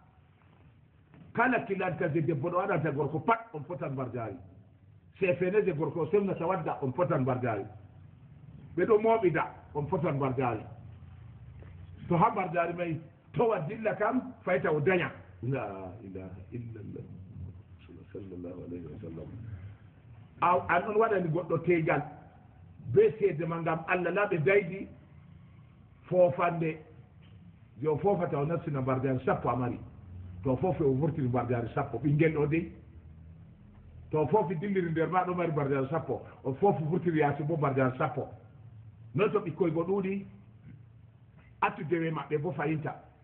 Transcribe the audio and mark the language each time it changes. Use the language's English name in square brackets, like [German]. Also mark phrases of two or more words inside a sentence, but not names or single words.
[Fula] kala kilantaje debbo ɗo waɗanta gorko pat on potan mbarjaari sefeneje gorko o semnata wadda on potan mbarjaari ɓe ɗo mooɓida on potan mbarjaari to ha mbarjaari may towa dilla kam fayta o daña [Arabic] la ilaha illallah sallallahu alayhi wa sallam [Fula] an on waɗani goɗɗo teegal be seede ma ngam allah la ɓe daydi foofande yo foofata o nassina mbarjaari sappo a mari to foofi o vurtini mbarjaari sappo ɓinngel ɗo dey to foofi dilliri nder ma ɗo mari mbarjaari sappo o foofi vurtiri yaasi bo mbarjaari sappo non to ɓikkoy go ɗuuɗi attudewe maɓɓe bo fayinta